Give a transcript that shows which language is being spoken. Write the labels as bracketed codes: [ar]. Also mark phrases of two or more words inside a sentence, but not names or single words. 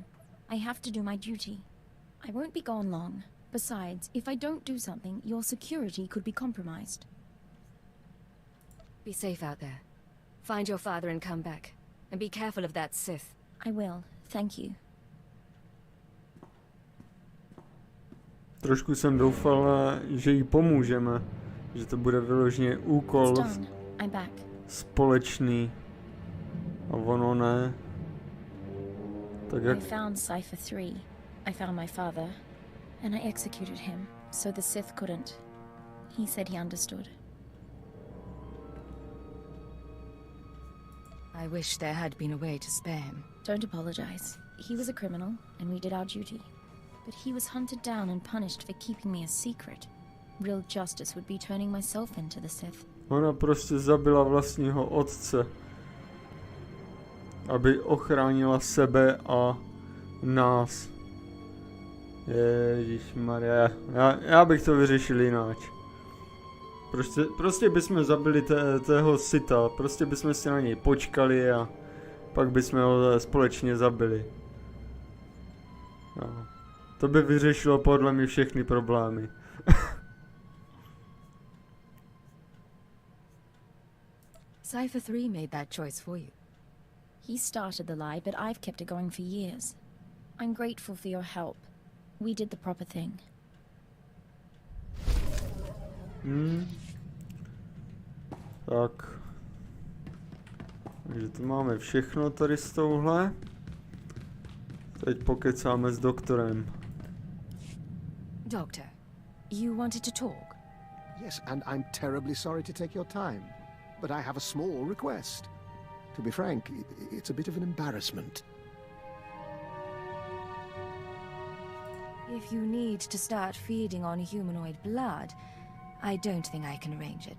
[en] I have to do my duty. I won't be gone long. Besides, if I don't do something, your security could be compromised. Be safe out there. Find your father and come back. And be careful of that Sith. I will. Thank you. [cs] Trošku jsem doufal, že jí pomůžeme. Že to bude vyloženě úkol [en] It's done. I'm back. [cs] společný. A ono ne. Tak jak... [en] I found Cypher 3. I found my father. And I executed him, so the Sith couldn't. He said he understood. I wish there had been a way to spare him. Don't apologize. He was a criminal, and we did our duty. But he was hunted down and punished for keeping me a secret. Real justice would be turning myself into the Sith. [cs] Ona prostě zabila vlastního otce. Aby ochránila sebe a nás. Ježišmarja. Já bych to vyřešil jináč. Prostě bychom zabili tého Sitha. Prostě bychom si na něj počkali a pak bychom ho společně zabili. No. To by vyřešilo podle mě všechny problémy. [en] Cypher 3 made that choice for you. He started the lie, but I've kept it going for years. I'm grateful for your help. We did the proper thing. [cs] Tak. Takže to máme všechno tady s touhle. Teď pokecáme s doktorem. [en] Doctor, you wanted to talk? Yes, and I'm terribly sorry to take your time. But I have a small request. To be frank, it's a bit of an embarrassment. If you need to start feeding on humanoid blood, I don't think I can arrange it.